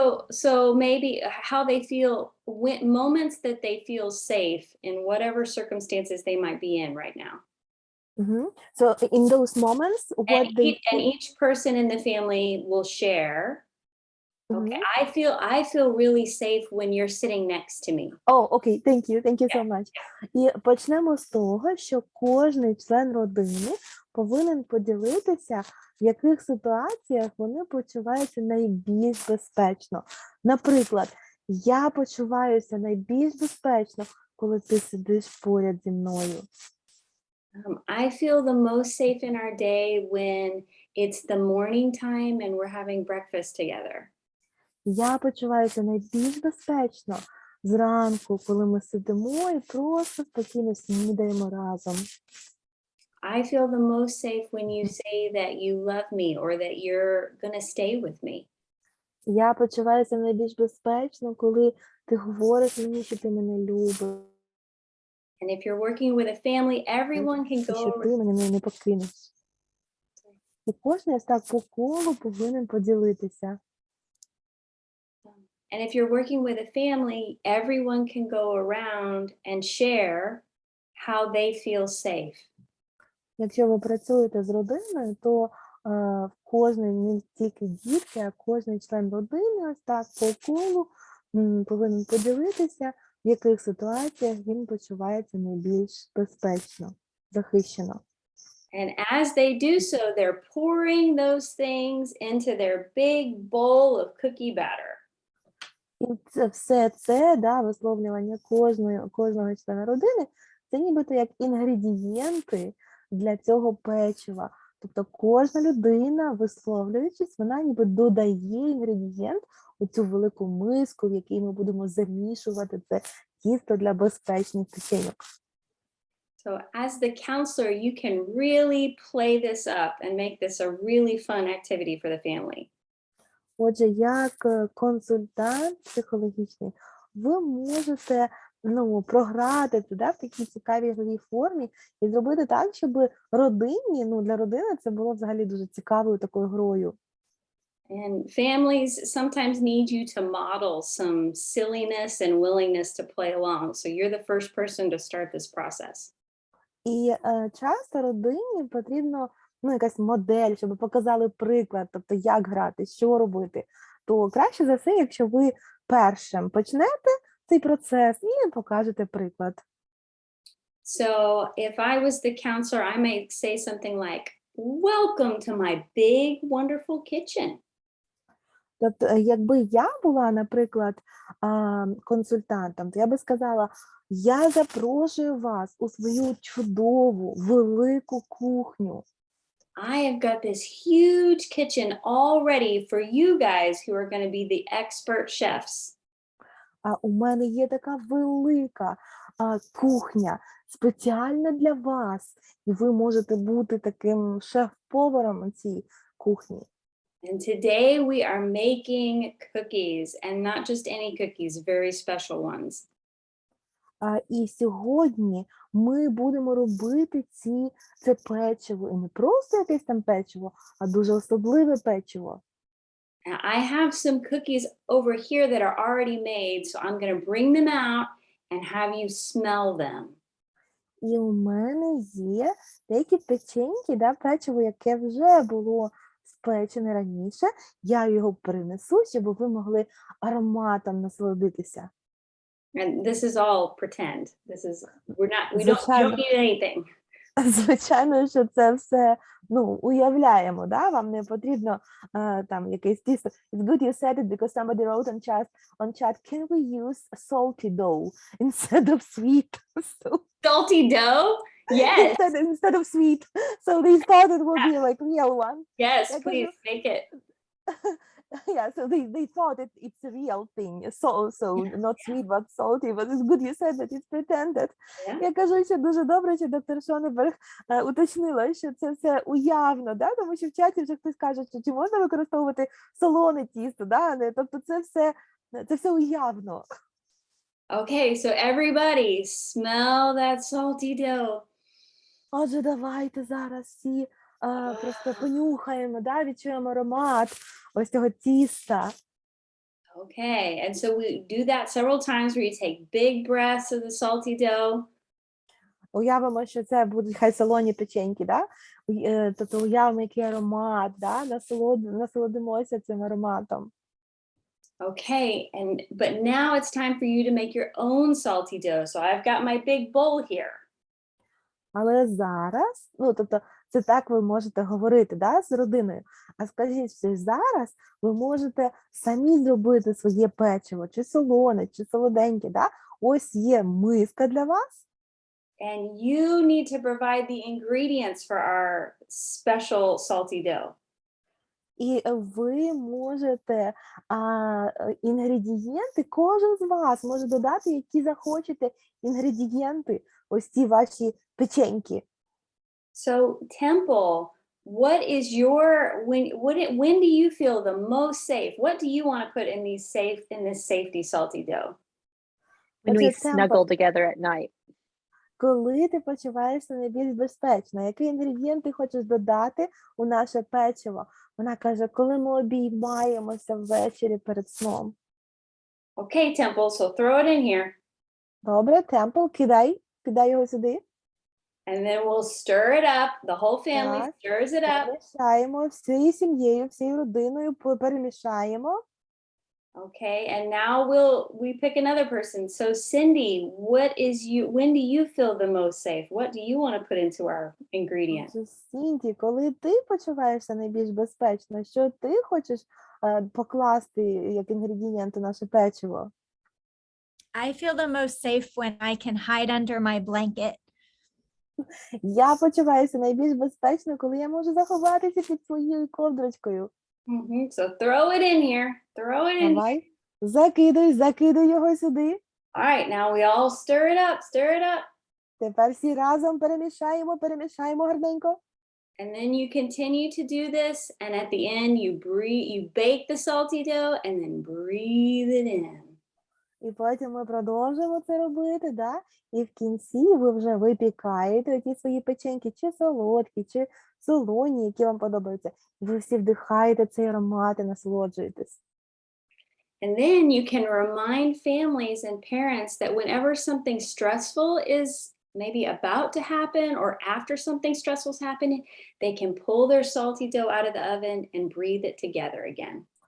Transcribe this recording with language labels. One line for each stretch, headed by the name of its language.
English: So maybe how they feel when moments that they feel safe in whatever circumstances they might be in right now. So in those moments, what And each person in the family will share. Okay, I feel really safe when you're sitting next to me. Oh, okay, thank you so much.
Ukrainian: І почнемо з того, що кожний член родини повинен поділитися, в яких ситуаціях вони почуваються найбільш безпечно. Наприклад, я почуваюся найбільш безпечно, коли ти сидиш поряд зі мною.
English: I feel the most safe in our day when it's the morning time and we're having breakfast together.
Ukrainian: Я почуваюся найбільш безпечно зранку, коли ми сидимо і просто спокійно снідаємо разом.
English: I feel the most safe when you say that you love me or that you're going to stay with me.
Ukrainian: Я почуваюся найбільш безпечно, коли ти говориш мені, що ти мене любиш.
English: And if you're working with a family, everyone can
Ukrainian: І що
English: go.
Ukrainian: ти мене не покинеш. І кожен так по колу повинен поділитися.
English: And if you're working with a family, everyone can go around and share how they feel safe.
Ukrainian: Якщо ви працюєте з родиною, то кожен, не тільки дітки, а кожен член родини ось так по колу повинен поділитися, в яких ситуаціях він почувається найбільш безпечно, захищено.
English: And as they do so, they're pouring those things into their big bowl of cookie batter.
Ukrainian: І все це, висловлювання кожного члена родини, це нібито як інгредієнти для цього печива. Тобто кожна людина, висловлюючись, вона ніби додає інгредієнт у цю велику миску, в якій ми будемо замішувати це тісто для безпечних печеньок.
English: So as the counselor, you can really play this up and make this a really fun activity for the family.
Ukrainian: Отже, як консультант психологічний, ви можете програти це, да, в такій цікавій гровій формі і зробити так, щоб родині, для родини це було взагалі дуже цікавою такою грою.
English: And families sometimes need you to model some silliness and willingness to play along. So you're the first person to start this process.
Ukrainian: І часто родині потрібно якась модель, щоб показали приклад, тобто як грати, що робити. То краще за все, якщо ви першим почнете цей процес і покажете приклад.
English: So if I was the counselor, I may say something like, "Welcome to my big, wonderful kitchen."
Ukrainian: Тобто, якби я була, наприклад, консультантом, то я би сказала, я запрошую вас у свою чудову, велику кухню.
English: I have got this huge kitchen all ready for you guys who are going to be the expert chefs.
Ukrainian: А у мене є така велика кухня спеціально для вас, і ви можете бути таким шеф-поваром у цій кухні.
English: And today we are making cookies, and not just any cookies, very special ones.
Ukrainian: І сьогодні ми будемо робити це печиво. І не просто якесь там печиво, а дуже особливе печиво.
English: Now, I have some cookies over here that are already made, so I'm going to bring them out and have you smell them.
Ukrainian: І у мене є деякі печеньки, да, печиво, яке вже було спечене раніше. Я його принесу, щоб ви могли ароматом насолодитися.
English: And this is all pretend. We don't need anything.
Ukrainian: Звичайно, що це все, уявляємо, да? Вам не потрібно там якесь тісто.
English: It's good you said it because somebody wrote on chat, can we use salty dough instead of sweet? Salty dough? Yes. Instead of sweet. So they thought it would be like real one. Yes, Yeah, 'cause please make it. Yeah, so they thought it's a real thing. So not sweet, but salty. But it's good you said that it's pretended. Yeah.
Ukrainian: Я кажу, що дуже добре, що доктор Шонеберг уточнила, що це все уявно, да? Тому що в чаті вже хтось каже, що чи можна використовувати солоне тісто, да? Тобто це все уявно.
English: Okay, so everybody smell that salty dough.
Ukrainian: Отже, давайте зараз всі просто понюхаємо, да? Відчуємо аромат ось цього тіста.
English: Okay, and so we do that several times where you take big breaths of the salty dough.
Ukrainian: Уявимо, що це будуть хай солоні печеньки, да? Тобто уявимо, який аромат, да? Насолодимося цим ароматом.
English: Okay, but now it's time for you to make your own salty dough. So I've got my big bowl here.
Ukrainian: Але зараз, тобто це так ви можете говорити, да, з родиною. А скажіть, що зараз ви можете самі зробити своє печиво, чи солоне, чи солоденьке, да? Ось є миска для вас.
English: And you need to provide the ingredients for our special salty dough.
Ukrainian: І ви можете інгредієнти, кожен з вас може додати, які захочете інгредієнти, ось ці ваші печеньки.
English: So Temple, what is when do you feel the most safe? What do you want to put in this safety salty dough? When we
Ukrainian: Отже,
English: snuggle together at night.
Ukrainian: Коли ти почуваєшся найбільш безпечно, який інгредієнт ти хочеш додати у наше печиво? Вона каже, коли ми обіймаємося ввечері перед сном.
English: Okay, Temple, so throw it in here.
Ukrainian: Добре, Темпл, кидай його сюди.
English: And then we'll stir it up. The whole family
Ukrainian: Так.
English: stirs it up.
Ukrainian: Перемішаємо всією сім'єю, всією родиною, перемішаємо.
English: Okay, and now we pick another person. So Cindy, when do you feel the most safe? What do you want to put into our ingredient?
Ukrainian: Сінті, коли ти почуваєшся найбільш безпечно, що ти хочеш покласти як інгредієнт у наше печиво?
English: I feel the most safe when I can hide under my blanket.
Ukrainian: Я почуваюся найбільш безпечно, коли я можу заховатися під своєю ковдрочкою.
English: So throw it in here. Throw it in.
Ukrainian: Давай, закидай його сюди.
English: All right, now we all stir it up. Stir it up.
Ukrainian: Тепер всі разом перемішаємо гарненько.
English: And then you continue to do this, and at the end you bake the salty dough and then breathe it in.
Ukrainian: І потім ми продовжуємо це робити, да? І в кінці ви вже випікаєте ті свої печеньки, чи солодкі, чи солоні, які вам подобаються. Ви всі вдихаєте цей аромат і насолоджуєтесь.
English: And then you can remind families and parents that whenever something stressful is maybe about to happen or after something stressful is happening, they can pull their salty dough out of the oven and breathe it together again.